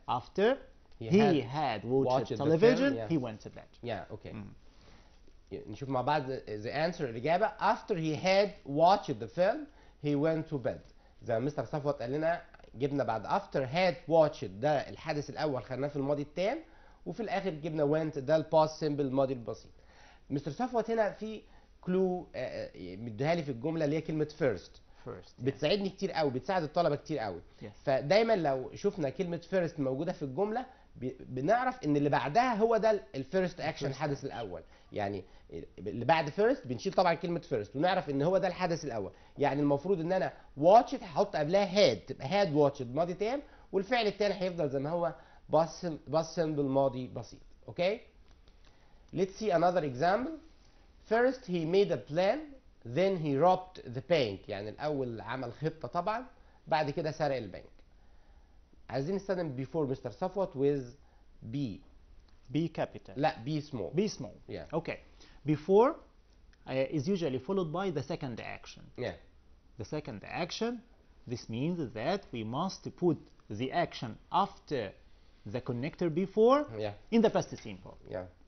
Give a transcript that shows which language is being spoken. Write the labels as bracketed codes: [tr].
[en] After he had watched television, he went to bed. Yeah, okay. [ar] نشوف مع بعض [en] the answer [ar] الإجابة. [en] After he had watched the film he went to bed. [ar] زي ما مستر صفوت قال لنا جبنا بعد after had watched ده الحدث الأول خدناه في الماضي التام، وفي الآخر جبنا went ده الباست سيمبل الماضي البسيط. مستر صفوت هنا في كلو مديها لي في الجملة اللي هي كلمة first. بتساعدني كتير قوي، بتساعد الطلبة كتير قوي. فدايما لو شفنا كلمة first موجودة في الجملة بنعرف ان اللي بعدها هو ده الفيرست اكشن الحدث الاول. يعني اللي بعد فيرست بنشيل طبعا كلمه فيرست ونعرف ان هو ده الحدث الاول. يعني المفروض ان انا واتشت هحط قبلها هاد، تبقى هاد واتشت ماضي تام، والفعل الثاني هيفضل زي ما هو باست سمبل ماضي بسيط. [en] Okay. Let's see another example. First he made a plan then he robbed the bank. [ar] يعني الاول عمل خطه طبعا، بعد كده سرق البنك. عايزين نستخدم before مستر صفوت with B. [en] B capital. لا B small. B small. Yeah. Okay. Before is usually followed by the second action. Yeah. The second action, this means that we must put the action after the connector before in the past simple. Yeah.